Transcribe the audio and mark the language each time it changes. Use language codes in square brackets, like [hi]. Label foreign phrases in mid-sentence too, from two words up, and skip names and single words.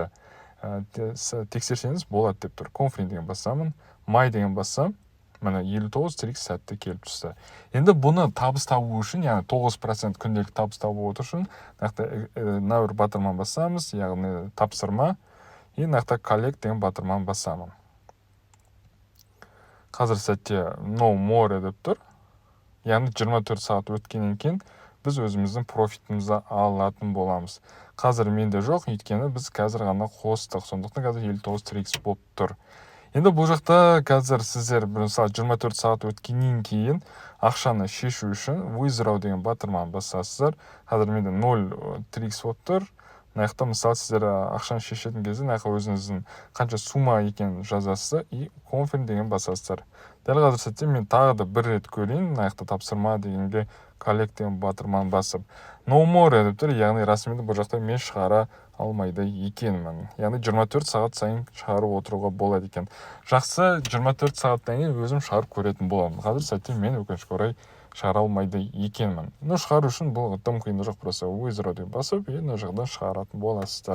[kk] Тексерсеңіз болады деп тұр. Конфрин деген басамын, май деген басам, мына 59 трикс сәтті келіп түсті. Енді бұны табыс табу үшін, яғни 9% күнделік табыс табу үшін, нақта батырман басамыз, яғни тапсырма, и нақта коллект деген батырман басамын. Қазір сәтте [en] no more [kk] деп тұр. Яғни 24 сағат өткеннен кейін біз өзіміздің профитімізді алатын боламыз. Қазір менде жоқ, өйткені біз қазір ғана қостық. Сондықтан қазір 59 трикс болып тұр. Енді бұл жақта қазір сіздер 24 сағат өткеннен кейін ақшаны шешу үшін withdraw деген батырманы басасыздар. Қазір менде 0 трикс болып тұр. мына жақта мысалы сіздер ақшаны шешетін кезде мына жаққа өзіңіздің қанша сумма екенін жазасыз и confirm деген басасыздар. Дәл қазір сәтте мен тағы да бір рет көрейін, мына жақта тапсырма дегенге collect деген батырманы басып [en] no more [kk] деп тұр, яғни расымен бұл жақта мен шығара алмайды екенмін. Яғни 24 сағат сайын шығарып отыруға болады екен. Жақсы, 24 сағаттан кейін өзім шығарып көретін боламын. Қазір сәтте мен өкінішке орай шығара алмайды екенмін. Шығару үшін бұл тым қиын жоқ, просто withdraw деп басып, мына жағдан шығаратын боласыздар.